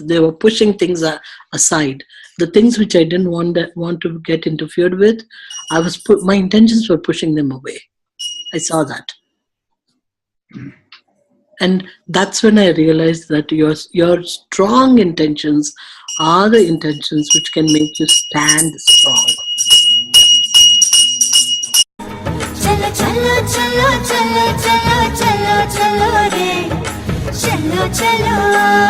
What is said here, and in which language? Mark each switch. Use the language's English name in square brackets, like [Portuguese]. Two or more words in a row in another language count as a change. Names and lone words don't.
[English] They were pushing things aside. The things which I didn't want to get interfered with, my intentions were pushing them away. I saw that. And that's when I realized that your strong intentions are the intentions which can make you stand strong. [Hindi] चलो चलो चलो चलो चलो चलो चलो रे चलो चलो